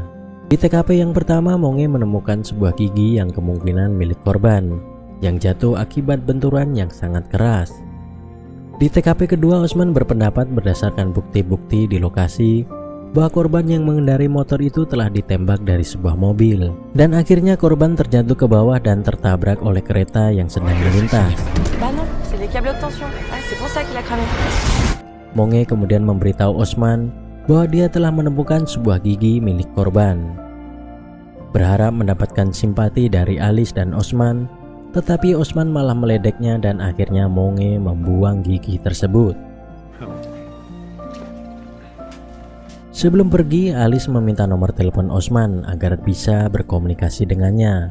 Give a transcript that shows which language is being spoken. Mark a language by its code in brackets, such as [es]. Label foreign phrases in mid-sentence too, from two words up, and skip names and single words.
[id] Di TKP yang pertama, Monge menemukan sebuah gigi yang kemungkinan milik korban yang jatuh akibat benturan yang sangat keras. Di TKP kedua, Osman berpendapat berdasarkan bukti-bukti di lokasi bahwa korban yang mengendarai motor itu telah ditembak dari sebuah mobil, dan akhirnya korban terjatuh ke bawah dan tertabrak oleh kereta yang sedang melintas. [fr] Bah non, c'est les câbles haute tension. Ah, c'est pour ça qu'il a cramé. [id] Monge kemudian memberitahu Osman bahwa dia telah menemukan sebuah gigi milik korban. Berharap mendapatkan simpati dari Alice dan Osman, tetapi Osman malah meledeknya dan akhirnya Monge membuang gigi tersebut. Sebelum pergi, Alice meminta nomor telepon Osman agar bisa berkomunikasi dengannya.